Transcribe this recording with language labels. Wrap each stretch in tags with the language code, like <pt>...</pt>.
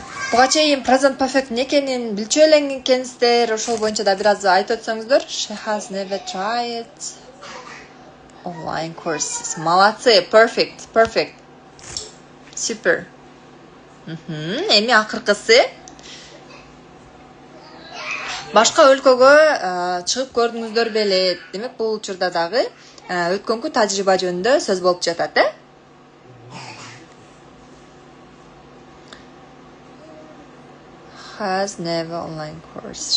<ky>Буга чейин present perfect эмне экенин билчү элең экенсиздер. Ошол боюнча да бир аз айтып өтсөңүздөр.</ky> <en>She has never tried online courses.</en> <ky>Молодцы, perfect. Super. Эми акыркысы. Башка өлкөгө чыгып көрдүңүздөр беле. Демек бул учурда дагы өткөнкү тажрыйба жөнүндө сөз болуп жатат,</ky> <en>Has never online course.</en>